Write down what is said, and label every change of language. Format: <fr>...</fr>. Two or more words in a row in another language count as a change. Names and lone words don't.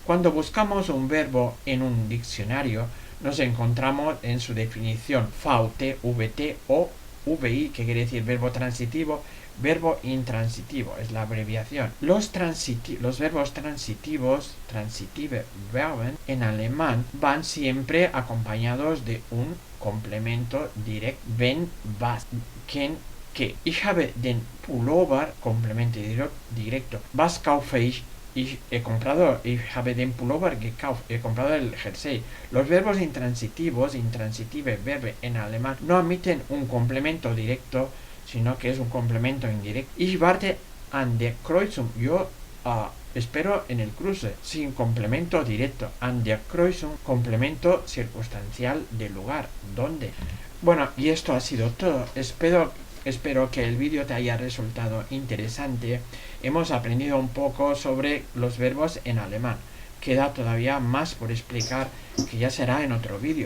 <es>Cuando buscamos un verbo en un diccionario, nos encontramos en su definición VT, VT o VI, que quiere decir verbo transitivo, verbo intransitivo, es la abreviación. Los verbos transitivos,</es> <de>transitive Verben,</de> <es>en alemán van siempre acompañados de un complemento directo.</es> <de>Wenn, was,</de> <es>quién, que.</es> <de>Ich habe den Pullover,</de> <es>complemento directo.</es> <de>Was kaufe ich? Ich habe den Pullover gekauft.</de> <es>He comprado el jersey. Los verbos intransitivos,</es> <de>intransitive Verbe</de> <es>en alemán, no admiten un complemento directo, sino que es un complemento indirecto.</es> <de>Ich warte an der Kreuzung.</de> <es>Yo espero en el cruce, sin complemento directo.</es> <de>An der Kreuzung,</de> <es>complemento circunstancial de lugar, ¿dónde? Bueno, y esto ha sido todo. Espero que el vídeo te haya resultado interesante. Hemos aprendido un poco sobre los verbos en alemán. queda todavía más por explicar, que ya será en otro vídeo.</es>